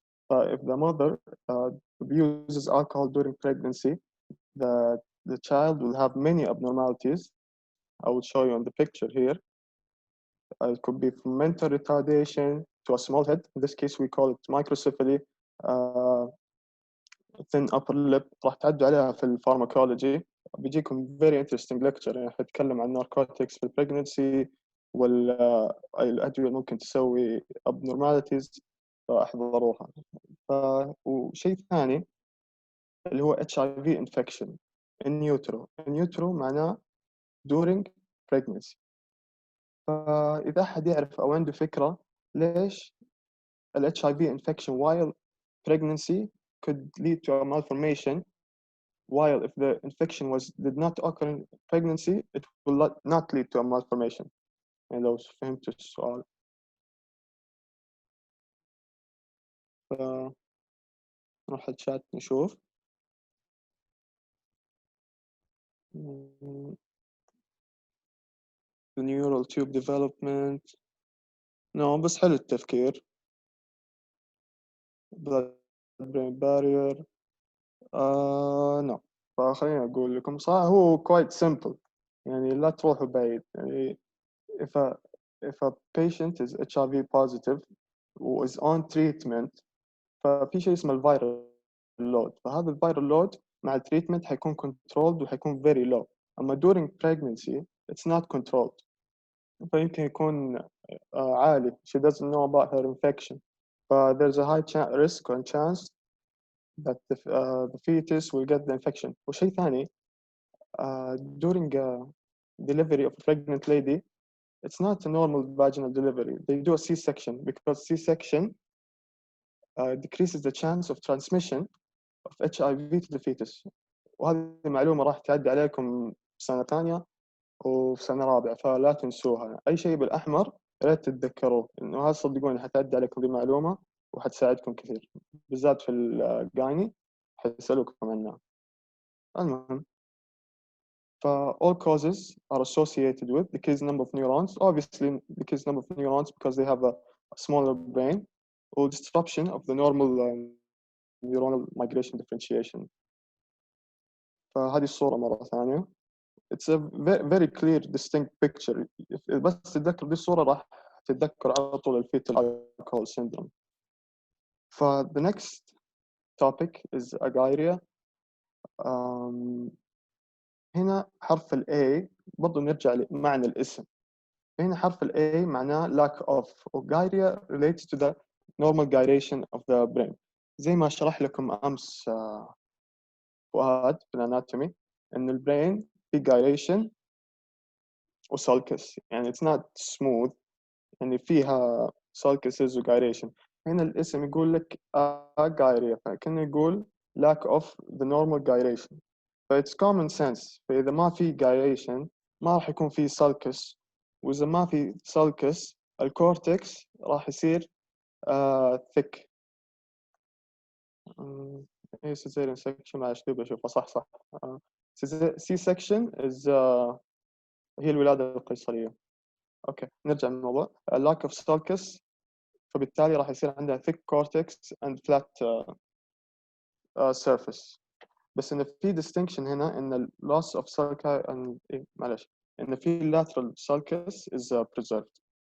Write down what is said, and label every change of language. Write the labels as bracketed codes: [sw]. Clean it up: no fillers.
[en] If the mother abuses alcohol during pregnancy, the child will have many abnormalities. I will show you on the picture here. It could be from mental retardation to a small head. In this case, we call it microcephaly. Thin upper lip. [ar] راح تعدوا عليها في الفارماكولوجي. بيجيكم [en] very interesting lecture. [ar] يعني حنتكلم عن narcotics في pregnancy والأدوية ممكن تسوي abnormalities، فاحذروها. وشيء ثاني اللي هو [en] HIV infection in utero. In utero [ar] معناه [en] during pregnancy. [ar] فإذا أحد يعرف أو عنده فكرة ليش [en] ال HIV infection while pregnancy could lead to a malformation, while if the infection did not occur in pregnancy, it will not lead to a malformation. [ar] يعني لو فهمت السؤال. نروح الشات نشوف. [en] The neural tube development. [ar] No, بس حلو التفكير. [en] blood-brain barrier. no. [ar] فخليني أقول لكم صراحة هو [en] quite simple. [ar] يعني لا تروحوا بعيد. [en] يعني if a patient is HIV positive و is on treatment [ar] ففي شيء اسمه الفيرال لود. فهذا الفيرال لود مع التريتمنت حيكون controlled وحيكون [en] very low. [ar] أما [en] during pregnancy it's not controlled. [ar] فيمكن يكون عالي. [en] She doesn't know about her infection. There's a high risk and chance that the fetus will get the infection. [ar] وشيء ثاني [en] during delivery of a pregnant lady, it's not a normal vaginal delivery. They do a C-section because C-section decreases the chance of transmission of HIV to the fetus. [ar] وهذه معلومة راح تعدي عليكم سنة ثانية وفي سنة رابعة فلا تنسوها. أي شيء بالأحمر يا ريت تتذكروه إنه هذا صدقوني حتعدي عليكم دي معلومة وحتساعدكم كثير بالذات في الجايني حيسألوكم عنها. المهم [en] all causes are associated with decreased number of neurons. Obviously decreased number of neurons because they have a smaller brain or disruption of the normal neuronal migration differentiation. [ar] فهذه الصورة مرة ثانية. [en] It's a very clear distinct picture. [ar] بس تتذكر دي الصورة راح تتذكر على طول الفيتال [en] alcohol syndrome. The next topic is agiria. [ar] هنا حرف ال A برضو نرجع لمعنى الاسم. هنا حرف ال A معناه [en] lack of. Agiria relates to the normal gyration of the brain. [ar] زي ما شرح لكم أمس فؤاد في الاناتومي إن البرين في gyration وسالكس. [en] يعني it's not smooth. [ar] يعني فيها sulcuses وgyration. هنا الاسم يقول لك agiria فكأنه يقول [en] lack of the normal gyration. it's common sense. [ar] فإذا ما في gyration ما راح يكون في sulcus. وإذا ما في sulcus الكورتكس راح يصير thick. إيه cesarean section معلش دوب أشوفها صح. C-section is هي الولادة القيصرية. أوكي نرجع للموضوع. [en] lack of sulcus [ar] فبالتالي راح يصير عندها [en] thick cortex and flat surface. [ar] بس إن في [en] distinction [ar] هنا إن [en] loss of sulci and [ar] معلش إن في [en] lateral sulcus is preserved.